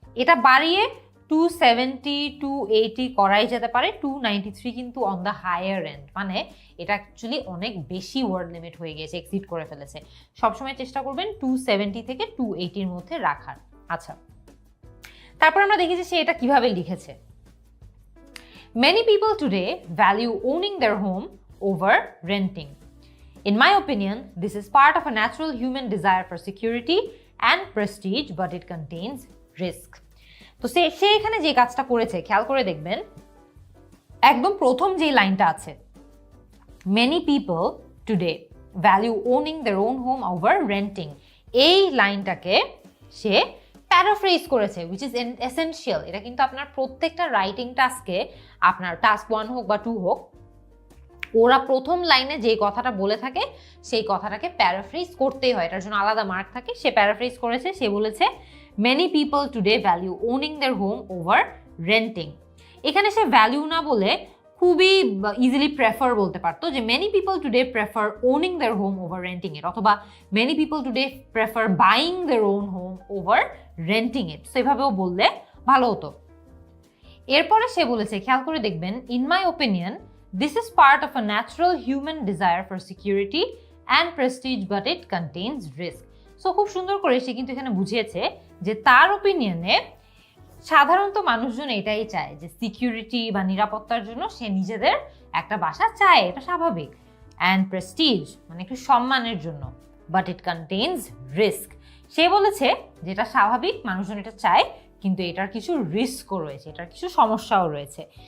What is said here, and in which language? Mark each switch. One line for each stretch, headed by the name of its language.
Bangla: এটা বাড়িয়ে 270 280 করাই যেতে পারে, 293 কিন্তু অন দ্য হায়ার এন্ড, মানে এটা অ্যাকচুয়ালি অনেক বেশি ওয়ার্ড লিমিট হয়ে গিয়েছে, এক্সিড করে ফেলেছে। সবসময় চেষ্টা করবেন 270 থেকে 280-র মধ্যে রাখার। আচ্ছা, তারপর আমরা দেখি যে সে এটা কিভাবে লিখেছে।
English: Many people today value owning their home over renting. In my opinion, this is part of a natural human desire for security and prestige, but it contains risk.
Bangla: তো সে এখানে যে কাজটা করেছে খেয়াল করে দেখবেন, একদম প্রথম যে লাইনটা আছে,
English: many people today value owning their own home over renting,
Bangla: এই লাইনটাকে সে প্যারাফ্রেজ করেছে,
English: which is essential.
Bangla: এটা কিন্তু আপনার প্রত্যেকটা রাইটিং টাস্কে, আপনার টাস্ক 1 হোক বা 2 হোক, ওরা প্রথম লাইনে যে কথাটা বলে থাকে সেই কথাটাকে প্যারাফ্রেজ করতেই হয়, এটার জন্য আলাদা মার্ক থাকে। সে প্যারাফ্রেজ করেছে, সে বলেছে
English: Many people today value owning their home over renting.
Bangla: এখানে সে ভ্যালিউ না বলে খুবই ইজিলি প্রেফার বলতে পারতো, যে
English: many people today prefer owning their home over renting it,
Bangla: অথবা
English: Many people today prefer buying their own home over renting it.
Bangla: সেভাবেও বললে ভালো হতো। এরপরে সে বলেছে, খেয়াল করে দেখবেন,
English: In my opinion this is part of a natural human desire for security and prestige, but it contains risk.
Bangla: So খুব সুন্দর করে সে কিন্তু এখানে বুঝিয়েছে যে তার ওপিনিয়নে সাধারণত মানুষজন এটাই চায় যে সিকিউরিটি বা নিরাপত্তার জন্য সে নিজেদের একটা বাসা চায়, এটা স্বাভাবিক, অ্যান্ড প্রেস্টিজ মানে একটু সম্মানের জন্য,
English: but it contains risk.
Bangla: সে বলেছে যেটা স্বাভাবিক, মানুষজন এটা চায়, কিন্তু এটার কিছু রিস্কও রয়েছে, এটার কিছু সমস্যাও রয়েছে।